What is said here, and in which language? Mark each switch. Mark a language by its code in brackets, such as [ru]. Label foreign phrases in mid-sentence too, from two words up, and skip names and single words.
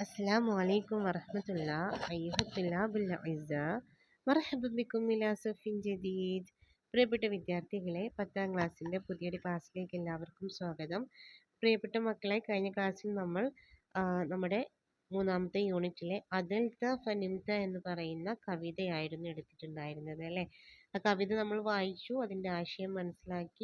[ar] السلام عليكم ورحمة الله أيها الطلاب الأعزاء مرحبا بكم إلى صف جديد. [ml] പ്രിയപ്പെട്ട വിദ്യാർത്ഥികളെ 10ാം ക്ലാസ്സിൻ്റെ പുതിയൊരു ക്ലാസ്സിലേക്ക് എല്ലാവർക്കും സ്വാഗതം. പ്രിയപ്പെട്ട മക്കളെ, കഴിഞ്ഞ ക്ലാസ്സിൽ നമ്മൾ നമ്മുടെ മൂന്നാമത്തെ യൂണിറ്റിലെ അദൽത ഫനിംത എന്ന് പറയുന്ന കവിതയായിരുന്നു എടുത്തിട്ടുണ്ടായിരുന്നത് അല്ലേ. ആ കവിത നമ്മൾ വായിച്ചു, അതിൻ്റെ ആശയം മനസ്സിലാക്കി.